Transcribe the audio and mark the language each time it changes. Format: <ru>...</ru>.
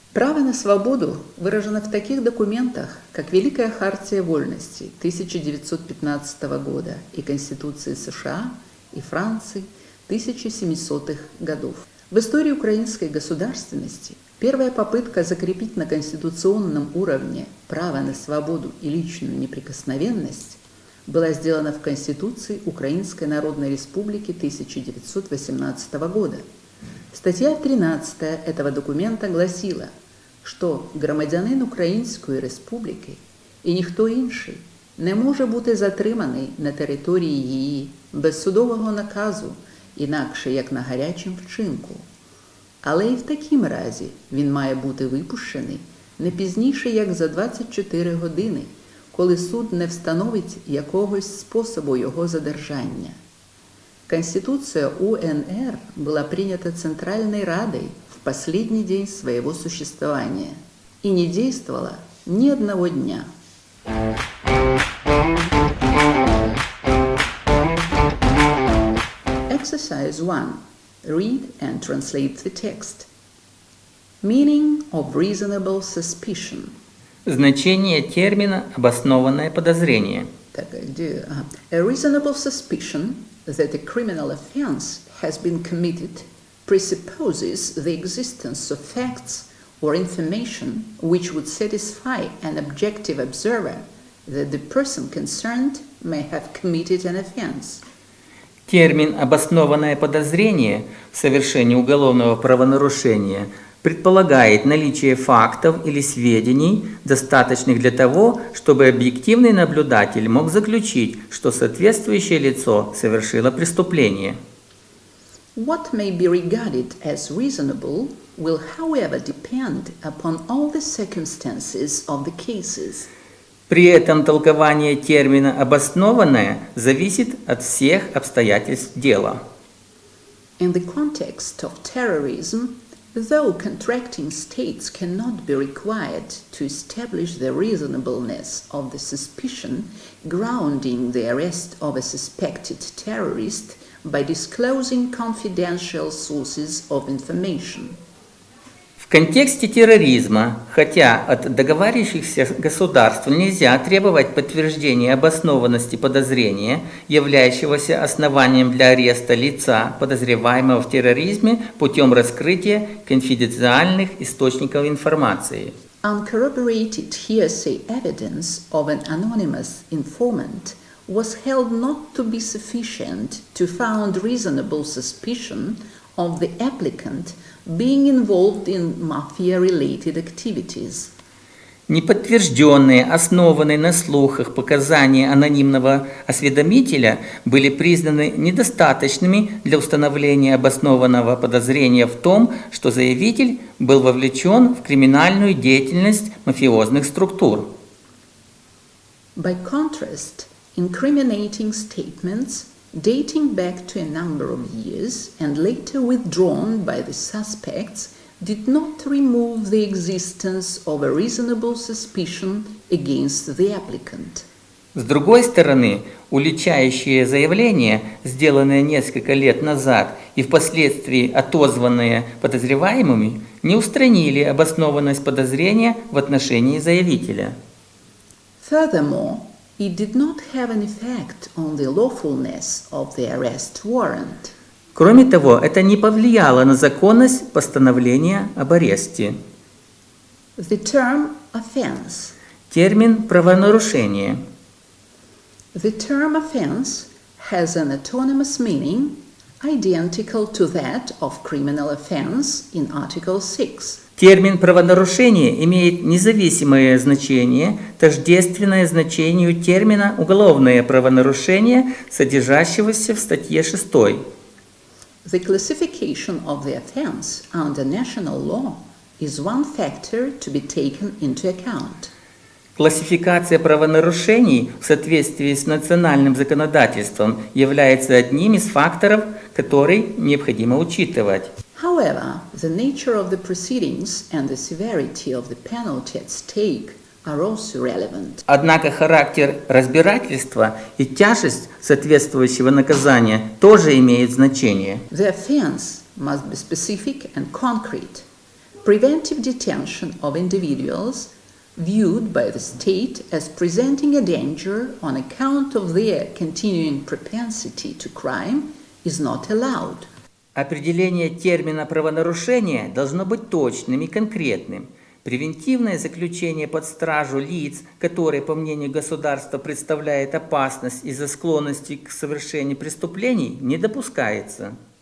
<ru>Право на свободу выражено в таких документах, как Великая хартия вольностей 1915 года и Конституции США и Франции 1700-х годов. В истории украинской государственности первая попытка закрепить на конституционном уровне право на свободу и личную неприкосновенность была сделана в Конституции Украинской Народной Республики 1918 года. Статья 13 этого документа гласила,</ru> <uk>що громадянин Української Республіки і ніхто інший не може бути затриманий на території її без судового наказу, інакше як на гарячому вчинку. Але і в такому разі він має бути випущений не пізніше, як за 24 години, коли суд не встановить якогось способу його задержання.</uk> <ru>Конституция УНР была принята Центральной Радой в последний день своего существования и не действовала ни одного дня.</ru> <en>Exercise 1. Read and translate the text. Meaning of reasonable suspicion.</en> <ru>Значение термина «обоснованное подозрение».</ru> <en>A reasonable suspicion that a criminal offense has been committed presupposes the existence of facts or information which would satisfy an objective observer that the person concerned may have committed an offense.</en> <ru>Термин «обоснованное подозрение» в совершении уголовного правонарушения предполагает наличие фактов или сведений, достаточных для того, чтобы объективный наблюдатель мог заключить, что соответствующее лицо совершило преступление.</ru> <en>What may be regarded as reasonable will, however, depend upon all the circumstances of the cases.</en> <ru>При этом толкование термина «обоснованное» зависит от всех обстоятельств дела.</ru> <en>In the context of terrorism, though contracting states cannot be required to establish the reasonableness of the suspicion grounding the arrest of a suspected terrorist by disclosing confidential sources of information.</en> <ru>В контексте терроризма, хотя от договаривающихся государств нельзя требовать подтверждения обоснованности подозрения, являющегося основанием для ареста лица, подозреваемого в терроризме, путем раскрытия конфиденциальных источников информации.</ru> <en>Uncorroborated hearsay evidence of an anonymous informant was held not to be sufficient to found reasonable suspicion of the applicant being involved in mafia-related activities.</en> <ru>Неподтвержденные, основанные на слухах показания анонимного осведомителя были признаны недостаточными для установления обоснованного подозрения в том, что заявитель был вовлечен в криминальную деятельность мафиозных структур.</ru> <en>By contrast, incriminating statements dating back to a number of years and later withdrawn by the suspects did not remove the existence of a reasonable suspicion against the applicant.</en> <ru>С другой стороны, уличающие заявления, сделанные несколько лет назад и впоследствии отозванные подозреваемыми, не устранили обоснованность подозрения в отношении заявителя.</ru> <en>Furthermore, it did not have an effect on the lawfulness of the arrest warrant.</en> <ru>Кроме того, это не повлияло на законность постановления об аресте.</ru> <en>The term offense.</en> <ru>Термин «правонарушение».</ru> <en>The term offense has an autonomous meaning identical to that of criminal offense in Article 6.</en> <ru>Термин «правонарушение» имеет независимое значение, тождественное значению термина «уголовное правонарушение», содержащегося в статье 6.</ru> <en>The classification of the offense under national law is one factor to be taken into account.</en> <ru>Классификация правонарушений в соответствии с национальным законодательством является одним из факторов, который необходимо учитывать.</ru> <en>However, the nature of the proceedings and the severity of the penalty at stake are also relevant.</en> <ru>Однако характер разбирательства и тяжесть соответствующего наказания тоже имеют значение.</ru> <en>The offense must be specific and concrete. Preventive detention of individuals viewed by the state as presenting a danger on account of their continuing propensity to crime is not allowed.</en> <ru>Определение термина правонарушения должно быть точным и конкретным. Превентивное заключение под стражу лиц, которые, по мнению государства, представляют опасность из-за склонности к совершению преступлений, не допускается.</ru>